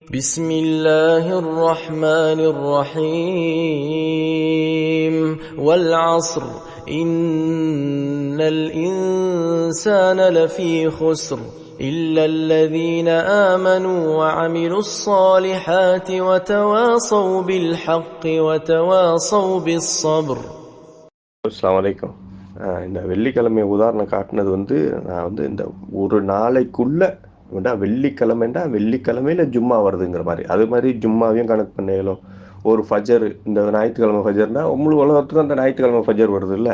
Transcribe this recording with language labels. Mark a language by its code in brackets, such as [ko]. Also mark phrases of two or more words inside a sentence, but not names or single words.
[ar] بسم الله الرحمن الرحيم والعصر إن الإنسان لفي خسر إلا الذين آمنوا وعملوا الصالحات وتواصوا بالحق وتواصوا بالصبر. السلام عليكم. [ta] இந்த வெள்ளிக்கிழமை உதாரணம் காட்டினது நான் இந்த ஒரு நாளைக்குள்ள வெள்ளிக்கிழமைண்டா வெள்ளிக்கிழமையில ஜும்மா வருதுங்கிற மாதிரி, அது மாதிரி ஜும்மாவையும் கணக்கு பண்ணலும். ஒரு ஃபஜர், இந்த ஞாயிற்றுக்கிழமை ஃபஜர்னா முழு உலகத்துக்கும் அந்த ஞாயிற்றுக்கிழமை ஃபஜர் வருது இல்லை.